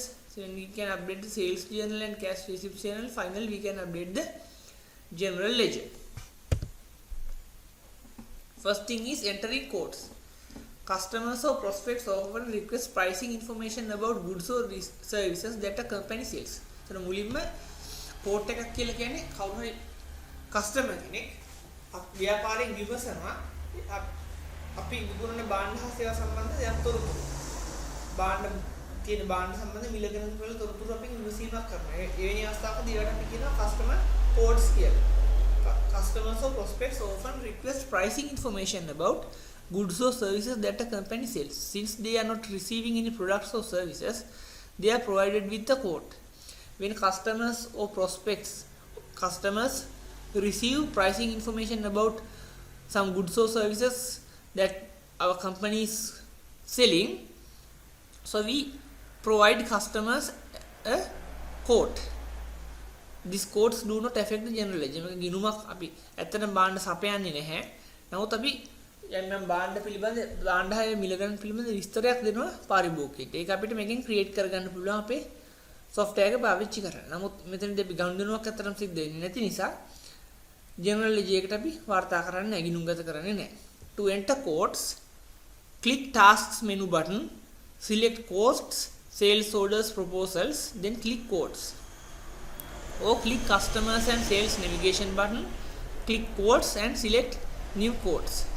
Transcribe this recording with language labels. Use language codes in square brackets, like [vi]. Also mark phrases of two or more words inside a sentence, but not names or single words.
[en] So when we can update the sales journal and cash receipts journal. Finally, we can update the general ledger. First thing is entering quotes. Customers or prospects often request pricing information about goods or services that a company sells. [si] So මුලින්ම quote එකක් කියලා කියන්නේ කවුරු හරි customer කෙනෙක් ව්‍යාපාරයෙන් විමසනවා අපි විකුණන භාණ්ඩ හා සේවා සම්බන්ධ යම් තොරතුරු භාණ්ඩ කියන භාණ්ඩ සම්බන්ධ මිල ගණන් වල තොරතුරු අපි විමසීමක් කරනවා. ඒ වෙනි අවස්ථාවකදී ඒවට අපි කියනවා [en] customer quotes [si] කියලා. [en] Customers or prospects often request pricing information about goods or services that a company sells. Since they are not receiving any products or services, they are provided with a quote. when customers or prospects customers receive pricing information about some goods or services that our company is selling, so we provide customers a quote. These quotes do not affect the general ledger. [si] මේක ගිණුමක් අපි ඇත්තටම බාණ්ඩ සපයන්නේ නැහැ. නමුත් අපි යම් බාණ්ඩ පිළිබඳ බාණ්ඩ හය මිලගන්න පිළිබඳ විස්තරයක් දෙනවා පාරිභෝගිකයට. ඒක අපිට මේකෙන් ක්‍රියේට් කරගන්න පුළුවන් අපේ software එක පාවිච්චි කරලා. නමුත් මෙතනදී අපි ගනුදෙනුවක් අතරම සිද්ධ වෙන්නේ නැති නිසා [en] general ledger [si] එකට අපි වාර්තා කරන්නේ නැහැ, ගිණුම්ගත කරන්නේ නැහැ. [en] To enter quotes, click tasks menu button, select costs, sales orders, proposals, then click quotes. Or click customers and sales navigation button, click quotes and select new quotes.